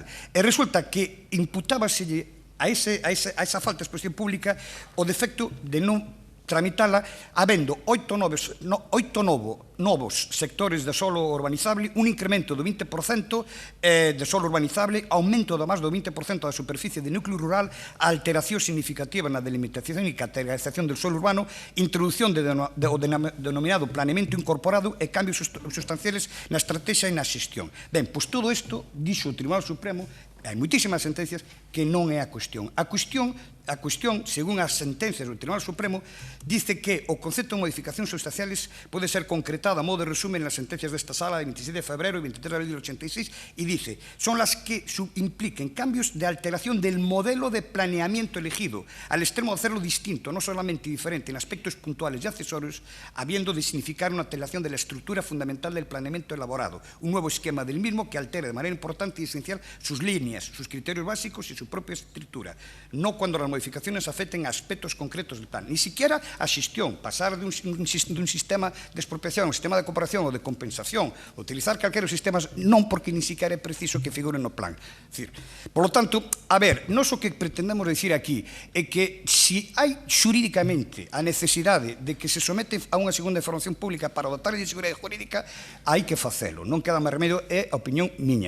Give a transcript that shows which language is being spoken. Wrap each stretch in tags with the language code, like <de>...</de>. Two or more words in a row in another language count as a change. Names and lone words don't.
<gl>E resulta que imputábaselle a esa falta de exposición pública o defecto de non tramitala habendo 8 novos sectores de solo urbanizable, un incremento do 20% de solo urbanizable, aumento de máis do 20% da superficie de núcleo rural, alteración significativa na delimitación e</gl> <es>categorización del solo urbano,</es> <gl>introducción do denominado planeamento incorporado e cambios sustanciales na estrategia e na xestión. Ben, pois todo isto, dixo o Tribunal Supremo, hai moitísimas sentencias que non é a cuestión. A cuestión, según as sentencias do Tribunal Supremo, dice que o concepto de modificacións sustanciales pode ser concretado a modo de resumen nas sentencias desta sala de 26 de febrero e 23 de abril</gl> <es>del 86 e dice, son las que impliquen cambios de alteración del modelo de planeamiento elegido, al extremo de hacerlo distinto, no solamente diferente en aspectos puntuales y accesorios, habiendo de significar una alteración de la estructura fundamental del planeamiento elaborado, un nuevo esquema del mismo que altere de manera importante y esencial sus líneas, sus criterios básicos y su propia estructura, no cuando las modificaciones afecten a aspectos concretos del plan, ni siquiera a xestión, pasar de un sistema de expropiación a un sistema de cooperación ou de compensación, utilizar</es> <gl>calqueros sistemas, non porque</gl> <es>ni siquiera</es> <gl>é preciso que figuren no plan. Por lo tanto, a ver, nós o que pretendemos decir aquí é que si hai xurídicamente a necesidade de que se somete a unha segunda información pública para dotar de seguridade jurídica, hai que facelo, non queda máis remedio, é a opinión miña.</gl>